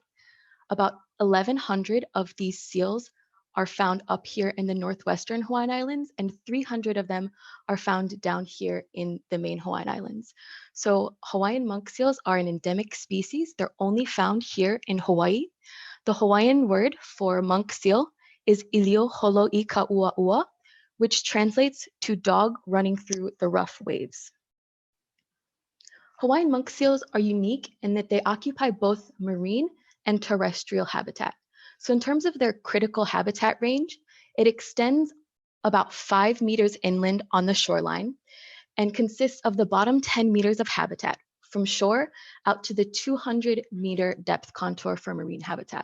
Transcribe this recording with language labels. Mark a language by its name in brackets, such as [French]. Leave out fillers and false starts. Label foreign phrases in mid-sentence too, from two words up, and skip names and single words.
[English] About 1,100 of these seals are found up here in the northwestern Hawaiian Islands, and 300 of them are found down here in the main Hawaiian Islands. So Hawaiian monk seals are an endemic species. They're only found here in Hawaii. The Hawaiian word for monk seal is [Hawaiian] ilio holo I ka ua ua, [English] which translates to dog running through the rough waves. Hawaiian monk seals are unique in that they occupy both marine and terrestrial habitat. So in terms of their critical habitat range, it extends about 5 meters inland on the shoreline and consists of the bottom 10 meters of habitat from shore out to the 200-meter depth contour for marine habitat.